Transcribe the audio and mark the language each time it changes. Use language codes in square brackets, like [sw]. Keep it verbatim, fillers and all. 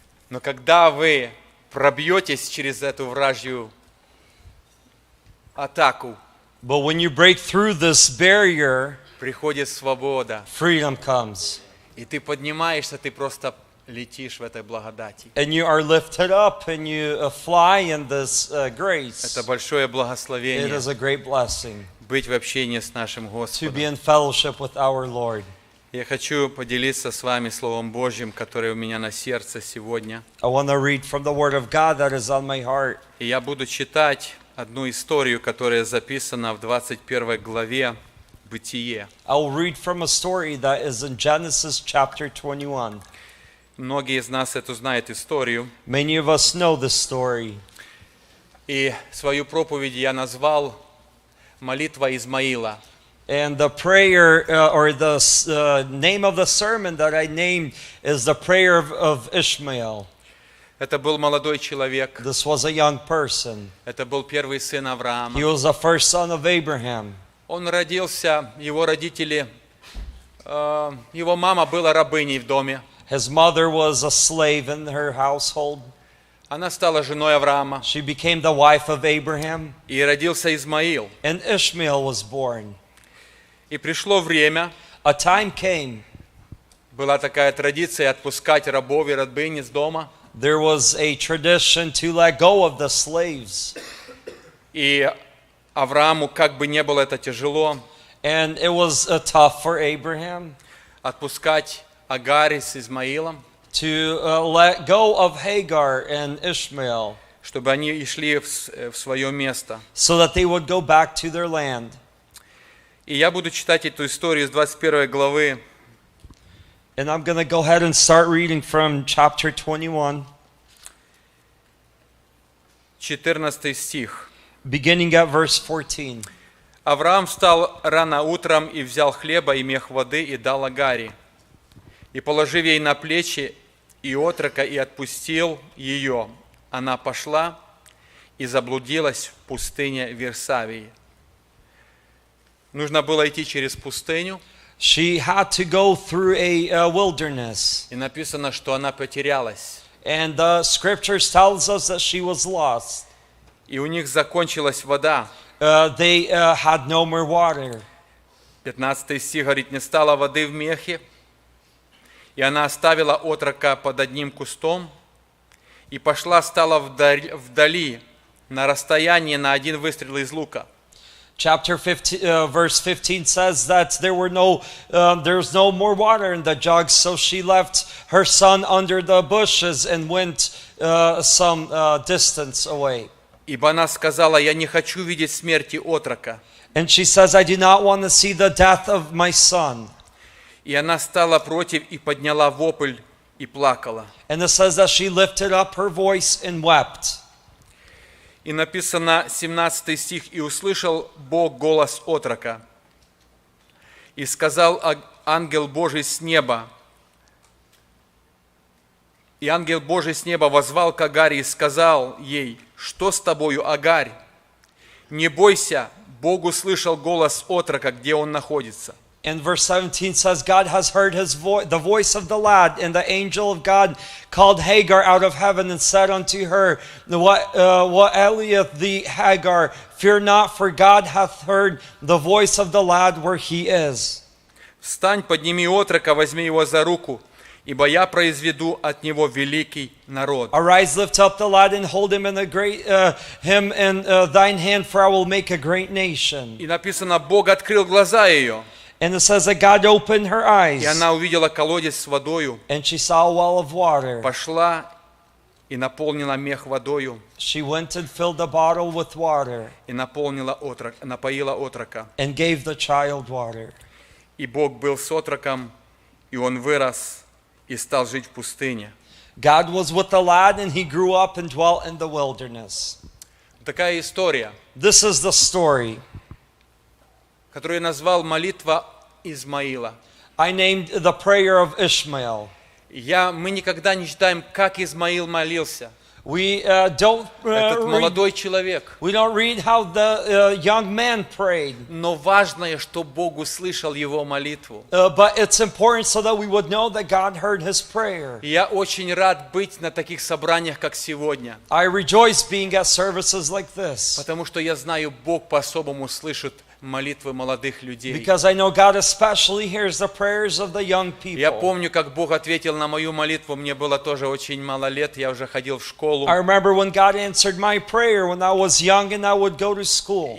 [ru] Но когда вы пробьетесь через эту вражью атаку, [en] But when you break through this barrier, [ru] приходит свобода. [en] freedom comes. [ru] И ты поднимаешься, ты просто летишь в этой благодати. [en] And you are lifted up and you uh, fly in this uh, grace. [ru] Это большое [en] It [ru] благословение [en] is a great blessing [ru] быть в общении с нашим [en] to be in fellowship with our Lord. [ru] Я хочу поделиться с вами Словом Божьим, которое у меня на сердце сегодня. [en] I want to read from the Word of God that is on my heart. [ru] И я буду читать одну историю, которая записана в двадцать первой главе Бытие. [en] I will read from a story that is in Genesis chapter twenty-one. [ru] Многие из нас эту знают историю. [en] Many of us know this story. [ru] И свою проповедь я назвал «Молитва Измаила». [en] And the prayer, uh, or the uh, name of the sermon that I named is the prayer of, of Ishmael. [ru] Это был молодой человек. [en] This was a young person. [ru] Это был первый сын [en] He [ru] Авраама. [en] was the first son of Abraham. [ru] Он родился, его родители, э, его мама была рабыней в доме. [en] His mother was a slave in her household. [ru] Она стала женой Авраама. [en] She became the wife of Abraham, [ru] И родился Измаил. [en] and Ishmael was born. [ru] И пришло время, [en] A time came, [ru] была такая традиция отпускать рабов и рабынь из дома. [en] there was a tradition to let go of the slaves, [ru] И Аврааму, как бы не было это тяжело, [en] and it was uh, tough for Abraham [ru] отпускать Агари с Измаилом, [en] to uh, let go of Hagar and Ishmael [ru] чтобы они и шли в, с- э, в свое место. [en] so that they would go back to their land. [ru] И я буду читать эту историю из двадцать первой главы. [en] And I'm going to go ahead and start reading from chapter twenty-one, [ru] четырнадцатый стих. [en] beginning at verse fourteen. [ru] Авраам встал рано утром и взял хлеба и мех воды и дал Агаре. И положив ей на плечи и отрока, и отпустил ее. Она пошла и заблудилась в пустыне Версавии. Нужно было идти через пустыню, [en] She had to go through a uh, wilderness. [ru] и написано, что она потерялась. [en] And the scriptures tells us that she was lost. [ru] И у них закончилась вода. [en] Uh, they uh, had no more water. [ru] пятнадцатый стих говорит, не стало воды в мехе, и она оставила отрока под одним кустом, и пошла, стала вдаль- вдали, на расстоянии на один выстрел из лука. [en] Chapter fifteen, uh, verse fifteen says that there were no, um, there's no more water in the jug, so she left her son under the bushes and went uh, some uh, distance away. [ru] Ибо она сказала, я не хочу видеть смерти отрока. [en] And she says, "I do not want to see the death of my son." [ru] И она стала против и подняла вопль и плакала. [en] And it says that she lifted up her voice and wept. [ru] И написано семнадцатый стих, и услышал Бог голос отрока. И сказал а- ангел Божий с неба. И ангел Божий с неба возвал к Агаре и сказал ей, что с тобою, Агарь? Не бойся, Бог услышал голос отрока, где он находится. [en] And verse seventeen says, God has heard his vo- the voice of the lad, and the angel of God called Hagar out of heaven and said unto her, What, uh, what aileth thee, Hagar? Fear not, for God hath heard the voice of the lad where he is. [ru] Встань, подними отрока, возьми его за руку, ибо я произведу от него великий народ. [en] Arise, lift up the lad, and hold him in a great uh, him in uh, thine hand, for I will make a great nation. [ru] И написано, Бог открыл глаза ее. [en] And it says that God opened her [ru] И [en] eyes, [ru] она увидела колодец с водою, [en] and she saw a well of water. [ru] пошла и наполнила мех водою, [en] She went and filled the bottle with water, [ru] и наполнила отрок, напоила отрока. [en] and gave the child water. [ru] И Бог был с отроком, и он вырос, и стал жить в пустыне. [en] God was with the lad and he grew up and dwelt in the wilderness. [ru] Такая история, [en] This is the story. [ru] которую я назвал «Молитва Измаила». [en] I named the prayer of Ishmael. [ru] Я, мы никогда не читаем, как Измаил молился. [en] We uh, don't uh, [ru] Этот [en] read, [ru] молодой человек. [en] we don't read how the uh, young man prayed, [ru] Но важное, что Бог услышал его молитву. [en] uh, but it's important so that we would know that God heard his prayer. [ru] И я очень рад быть на таких собраниях, как сегодня, [en] I rejoice being at services like this [ru] потому что я знаю, Бог по-особому слышит молитвы молодых людей. [en] because I know God especially hears the prayers of the young [ru] Я [en] people. [ru] помню, как Бог ответил на мою молитву. Мне было тоже очень мало лет, я уже ходил в школу. [en] I remember when God answered my prayer when I was young and I would go to school.